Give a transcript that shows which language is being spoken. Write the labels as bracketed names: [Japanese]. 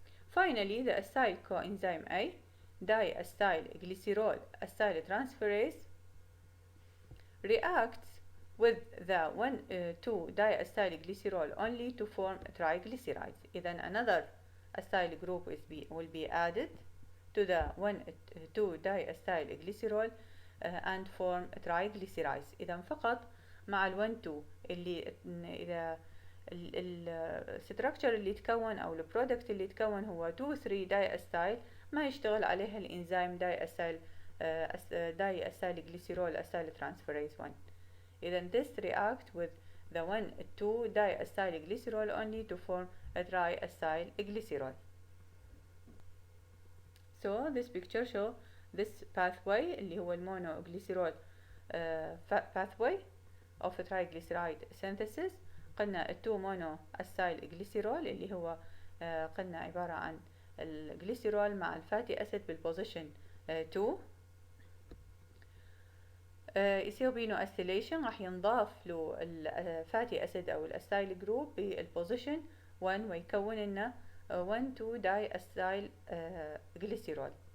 [English] Finally, the acyl coenzyme A, diacylglycerol acyltransferase, reacts with the 1,2-diacylglycerol only to form triglycerides. Then another acyl group will be added to the 1,2-diacylglycerol and form triglycerides. [Arabic] إذا فقط مع ال1,2 اللي إذا الستركتشر اللي يتكون أو البرودكت اللي يتكون هو 2,3-diacyl ما يشتغل عليها الإنزيم diacylglycerol acyltransferase 1. [English] إذا this react with the 1,2-diacylglycerol only to form a triacylglycerol. So this picture show this pathway [Arabic] اللي هو المونوغليسيرول [English] pathway of triglyceride synthesis. [Arabic] قلنا التو مونو اسايل جليسيرول اللي هو قلنا عبارة عن الجليسيرول مع الفاتي اسيد بالبوزيشن 2. يصير بينه اسيليشن، راح ينضاف له الفاتي اسيد او الاسايل جروب بالبوزيشن 1 ويكون لنا 1,2-diacyl glycerol.